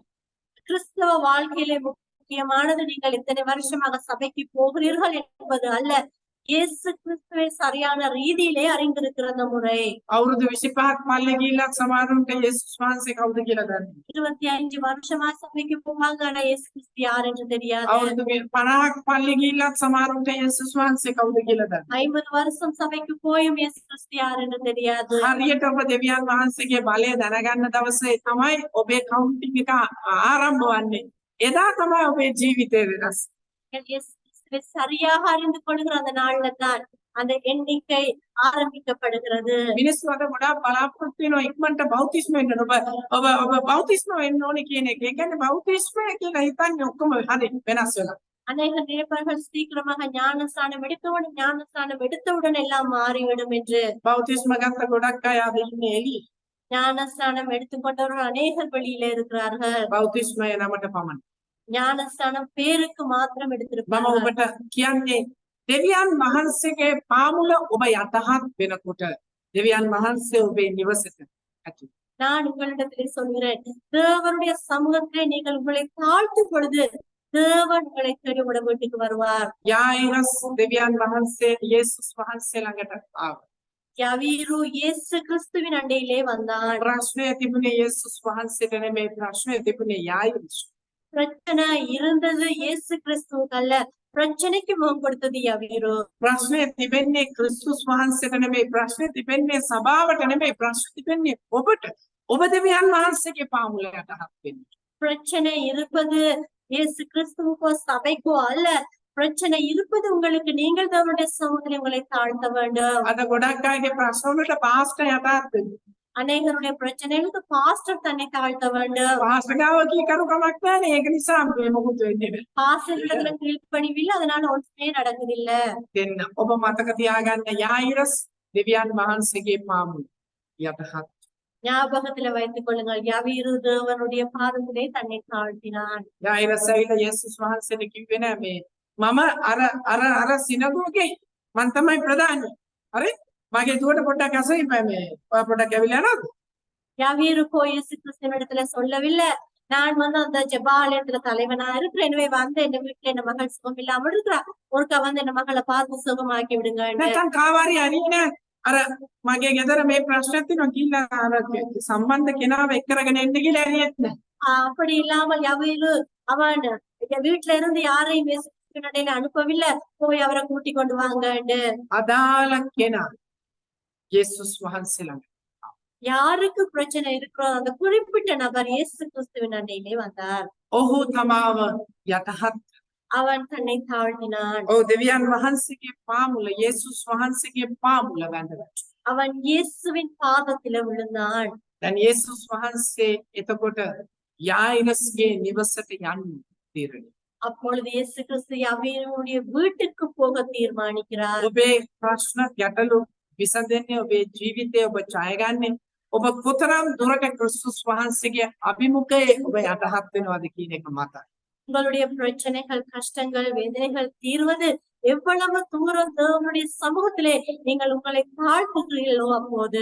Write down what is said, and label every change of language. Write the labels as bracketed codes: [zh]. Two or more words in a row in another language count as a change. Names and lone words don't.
[ta] கிறிஸ்தவ வாழ்க்கையிலே முக்கியமானது நீங்கள் இத்தனை வருஷமாக சபைக்கு போகிறீர்கள் என்பது அல்ல, இயேசு கிறிஸ்துவை சரியான ரீதியிலே அறிந்திருக்கிற அந்த முறை. [si] අවුරුදු 25ක් පල්ලි ගිහිල්ලා සමහරුන්ට යේසුස් වහන්සේ කවුද කියලා දන්නේ. [ta] 25 வருஷமா சபைக்கு போவாங்க, ஆனா இயேசு கிறிஸ்து யார் என்று தெரியாது. [si] අවුරුදු 50ක් පල්ලි ගිහිල්ලා සමහරුන්ට යේසුස් වහන්සේ කවුද කියලා දන්නේ. [ta] 50 வருஷம் சபைக்கு போயும் இயேசு கிறிஸ்து யார் என்று தெரியாது. [si] හරියට ඔබ දෙවියන් වහන්සේගේ බලය දැනගන්න දවසේ තමයි ඔබේ කවුන්ටිං එක ආරම්භ වන්නේ. එදා තමයි ඔබේ ජීවිතේ වෙනස්. [ta] இயேசு கிறிஸ்துவை சரியாக அறிந்து கொள்கிற அந்த நாள்ல தான் அந்த எண்ணிக்கை ஆரம்பிக்கப்படுகிறது. [si] මිනිස්සු අද ගොඩාක් බලාපොරොත්තු වෙනවා ඉක්මනට බෞතිස්ම වෙන්න. ඔබ බෞතිස්ම වෙන්න ඕනේ කියන එක. ඒ කියන්නේ බෞතිස්මය කියලා හිතන්නේ ඔක්කොම හරි වෙනස් වෙලා. [ta] அநேக நேபர்கள் சீக்கிரமாக ஞானஸ்தானம் எடுத்தவுடன் எல்லாம் மாறிவிடும் என்று. [si] බෞතිස්ම ගත්ත ගොඩක් අය අද ඉන්නේ එළියේ. [ta] ஞானஸ்தானம் எடுத்துக்கொண்டவர்கள் அநேகர் வெளியில இருக்கிறார்கள். [si] බෞතිස්මය නමට පමණ. [ta] ஞானஸ்தானம் பேருக்கு மாத்திரம் [si] මම [ta] எடுத்திருப்பார்கள். [si] ඔබට කියන්නේ දෙවියන් වහන්සේගේ පාමුල ඔබ යටහත් වෙනකොට දෙවියන් වහන්සේ ඔබේ නිවසට ඇතුළු. [ta] நான் உங்களிடத்திலே சொல்கிறேன், தேவனுடைய சமூகத்திலே நீங்கள் உங்களை தாழ்த்தும் பொழுது தேவன் உங்களை தேடி உங்களோட வீட்டுக்கு வருவார். [si] යායිරස් දෙවියන් වහන්සේ යේසුස් වහන්සේ ළඟට ආවා. [ta] யவீரு இயேசு கிறிஸ்துவின் அண்டையிலே வந்தான். [si] ප්‍රශ්නය තිබුණේ යේසුස් වහන්සේට නෙමෙයි, ප්‍රශ්නය තිබුණේ යායිරස්. [ta] பிரச்சனை இருந்தது இயேசு கிறிஸ்துவுக்கு அல்ல, பிரச்சனைக்கு முகம் கொடுத்தது யவீரு. [si] ප්‍රශ්නය තිබෙන්නේ ක්‍රිස්තුස් වහන්සේට නෙමෙයි, ප්‍රශ්නය තිබෙන්නේ සභාවට නෙමෙයි, ප්‍රශ්නය තිබෙන්නේ ඔබට. ඔබ දෙවියන් වහන්සේගේ පාමුල යටහත් වෙන්න. [ta] பிரச்சனை இருப்பது இயேசு கிறிஸ்துவுக்கோ சபைக்கோ அல்ல, பிரச்சனை இருப்பது உங்களுக்கு. நீங்கள் தேவனுடைய சமூகத்தில் உங்களை தாழ்த்த வேண்டும். [si] අද ගොඩක් අයගේ ප්‍රශ්න වලට පාස්ටර් යටහත් වෙන්න. [ta] அநேகருடைய பிரச்சனைகளுக்கு பாஸ்டர் தன்னை தாழ்த்த வேண்டும். [si] පාස්ටර් ගාව කීකරු කමක් නැහැ. ඒක නිසා මේ මොකුත් වෙන්නේ නැහැ. [ta] பாஸ்டர்களிடத்துல கீழ்ப்பணிவில்லை, அதனால ஒன்றுமே நடக்குதில்ல. [si] දෙන්න. ඔබ මතක තියාගන්න යායිරස් දෙවියන් වහන්සේගේ පාමුල යටහත්. [ta] ஞாபகத்துல வைத்துக் கொள்ளுங்கள், யவீரு தேவனுடைய பாதத்திலே தன்னை தாழ்த்தினான். [si] යායිරස් ඇවිල්ලා යේසුස් වහන්සේට කිව්වේ නෑ මේ මම අර සිනගෝගේ මං තමයි ප්‍රධානී. හරි? මගේ දුවට පොඩ්ඩක් අසෙයි මේ ඔය පොඩ්ඩක් ඇවිල්ලා යනවද? [ta] யவீரு போய் இயேசு கிறிஸ்துவினிடத்துல சொல்லவில்லை, நான் அந்த ஜெபாலயத்துல தலைவனா இருக்கிறேன், எனவே வந்து என் வீட்டுல என் மகள் சுகம் இல்லாமல் இருக்கிறா, ஒருக்கா வந்து என் மகளை பார்த்து சுகமாக்கி விடுங்க. [si] නැත්නම් කාවාරි හරිනේ අර මගේ ගෙදර මේ ප්‍රශ්නයක් තියෙනවා කියලා අර සම්බන්ධ කෙනාව එක් කරගෙන එන්න කියලා ඇරියෙත් නෑ. [ta] அப்படி இல்லாமல் யவீரு அவன் வீட்டுல இருந்து யாரையும் இயேசு கிறிஸ்துவின் அண்டையில அனுப்பவில்லை, போய் அவரை கூட்டி கொண்டு வாங்கன்னு. [si] අදාළ කෙනා යේසුස් වහන්සේ ළඟ. [ta] யாருக்கு பிரச்சனை இருக்கிறோ அந்த குறிப்பிட்ட நபர் இயேசு கிறிஸ்துவின் அண்டையிலே வந்தார். [si] ඔහු තමාව යටහත්. [ta] அவன் தன்னை தாழ்த்தினான். [si] ඔව් දෙවියන් වහන්සේගේ පාමුල යේසුස් වහන්සේගේ පාමුල වැඳගත්තා. [ta] அவன் இயேசுவின் பாதத்தில விழுந்தான். [si] දැන් යේසුස් වහන්සේ එතකොට යායිරස්ගේ නිවසට යන්න තීරණය. [ta] அப்பொழுது இயேசு கிறிஸ்து யவீருடைய வீட்டுக்கு போக தீர்மானிக்கிறார். [si] ඔබේ ප්‍රශ්න ගැටලු විසඳෙන්නේ ඔබේ ජීවිතය ඔබ ජයගන්නේ ඔබ කොතරම් දුරට ක්‍රිස්තුස් වහන්සේගේ අභිමුඛයේ ඔබ යටහත් වෙනවද කියන එක මතයි. [ta] உங்களுடைய பிரச்சனைகள், கஷ்டங்கள், வேதனைகள் தீர்வது எவ்வளவு தூரம் தேவனுடைய சமூகத்திலே நீங்கள் உங்களை தாழ்த்துகிறீர்களோ அப்போது.